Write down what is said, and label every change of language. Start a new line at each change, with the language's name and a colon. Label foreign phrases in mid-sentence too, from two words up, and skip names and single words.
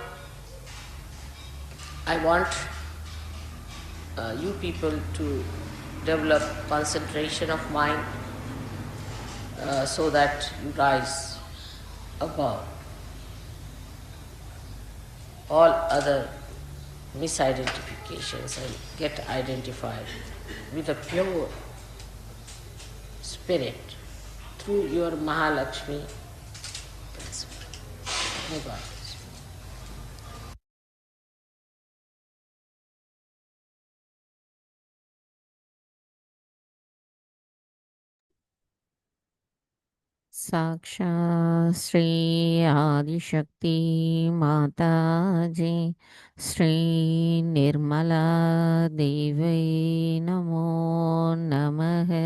English: I want you people to develop concentration of mind so that you rise above all other misidentifications and get identified with a pure spirit through your Mahalakshmi principle. May God bless you.
Sanskrit: साक्षात् श्री आदिशक्ति माता जी श्री निर्मला देवी नमो नमः.